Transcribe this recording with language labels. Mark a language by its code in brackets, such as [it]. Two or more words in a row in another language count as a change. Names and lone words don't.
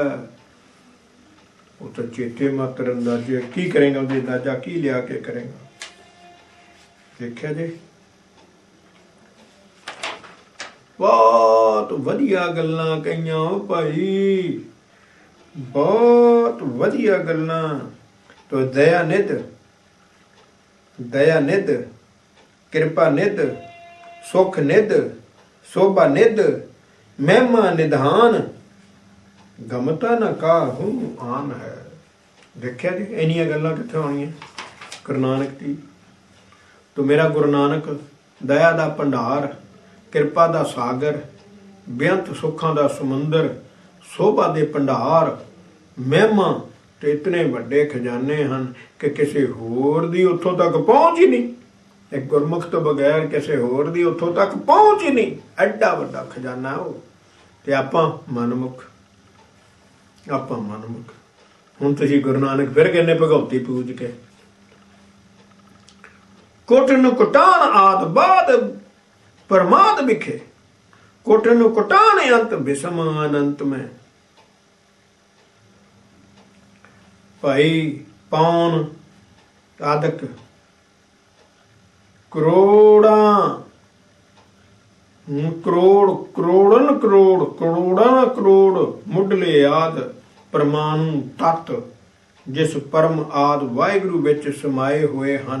[pa] ਵੋ ਤੋ ਚੇਤੇ ਮਾਤਰ ਅੰਦਾਜ਼ੇ, ਕੀ ਕਰੇਂਗੇ ਉਸਦੀ ਅੰਦਾਜ਼ਾ ਕੀ ਲਿਆ ਕੇ ਕਰੇਂਗਾ। ਦੇਖਿਆ ਜੀ, ਬਹੁਤ ਵਧੀਆ ਗੱਲਾਂ ਕਹੀਆਂ ਭਾਈ, ਬਹੁਤ ਵਧੀਆ ਗੱਲਾਂ। [bra] तो दया निध, दया निध, कृपा निध, सुख निध, शोभा निध, महिमा निधान, गमता न काहू आन है। [pa] ਦੇਖਿਆ ਜੀ, ਇਨੀਆਂ ਗੱਲਾਂ ਕਿੱਥੋਂ ਆਉਣੀਆਂ ਗੁਰੂ ਨਾਨਕ ਦੀ। ਤੋ ਮੇਰਾ ਗੁਰੂ ਨਾਨਕ ਦਇਆ ਦਾ ਭੰਡਾਰ, ਕਿਰਪਾ ਦਾ ਸਾਗਰ, ਬੇਅੰਤ ਸੁੱਖਾਂ ਦਾ ਸਮੁੰਦਰ, ਸ਼ੋਭਾ ਦੇ ਭੰਡਾਰ, ਮਹਿਮਾ ਤੇ ਇਤਨੇ ਵੱਡੇ ਖਜ਼ਾਨੇ ਹੈਂ ਕਿ ਕਿਸੀ ਹੋਰ ਦੀ ਉੱਥੋਂ ਤੱਕ ਪਹੁੰਚ ਹੀ ਨਹੀਂ। ਏਕ ਗੁਰਮੁਖ ਤੋ ਬਗੈਰ ਕਿਸੀ ਹੋਰ ਦੀ ਉੱਥੋਂ ਤੱਕ ਪਹੁੰਚ ਹੀ ਨਹੀਂ। ਏਡਾ ਵੱਡਾ ਖਜ਼ਾਨਾ ਵੋ। ਤੇ ਆਪਾਂ ਮਨਮੁਖ, ਆਪਾਂ ਮਨਮੁਖ। ਹੁਣ ਤੁਸੀਂ ਗੁਰੂ ਨਾਨਕ ਫਿਰ ਕਹਿਣੇ [bra] भगवती पूज के कोटन कुटान आद बाद परमाद बिखे, कोटन कुटान अंत विषम अनंत में। [pa] ਭਾਈ ਪੌਣ ਆਦਕ ਕਰੋੜਾ, ਕਰੋੜ ਕਰੋੜਨ ਕਰੋੜ, ਕਰੋੜਾ ਕਰੋੜ ਮੁੱਢਲੇ ਆਦ ਪਰਮਾਣੂ ਤੱਤ, ਜਿਸ ਪਰਮ ਆਦ ਵਾਹਿਗੁਰੂ ਵਿੱਚ ਸਮਾਏ ਹੋਏ ਹਨ।